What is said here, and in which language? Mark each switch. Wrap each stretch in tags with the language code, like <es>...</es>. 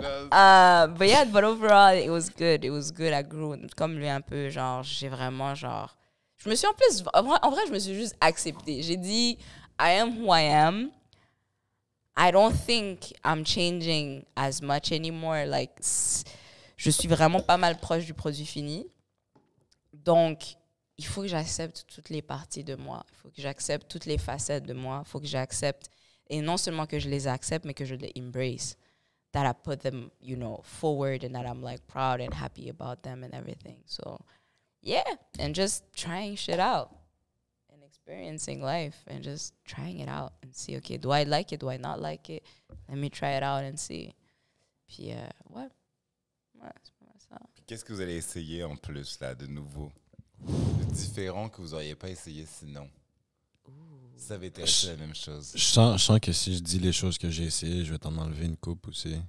<en>But yeah, but overall, it was good. It was good. I grew.</en> <fr>Comme lui un peu, genre, j'ai vraiment, genre... Je me suis en plus... En vrai, je me suis juste acceptée. J'ai dit,</fr> <en>I am who I am. I don't think I'm changing as much anymore.</en> <fr>Like, je suis vraiment pas mal proche du produit fini. Donc, il faut que j'accepte toutes les parties de moi. Il faut que j'accepte toutes les facettes de moi. Il faut que j'accepte... Et non seulement que je les accepte, mais que je les embrace.</fr> <en>That I put them, you know, forward and that I'm like proud and happy about them and everything. So, yeah. And just trying shit out and experiencing life and just trying it out and see, okay, do I like it? Do I not like it? Let me try it out and see.</en> <fr>Puis, ouais, c'est pas mal ça. Qu'est-ce que vous allez essayer en plus, là, de nouveau? De différent que vous n'auriez pas essayé sinon? Ça avait été resté la même chose. Je sens que si je dis les choses que j'ai essayé, je vais t'en enlever une coupe aussi.</fr>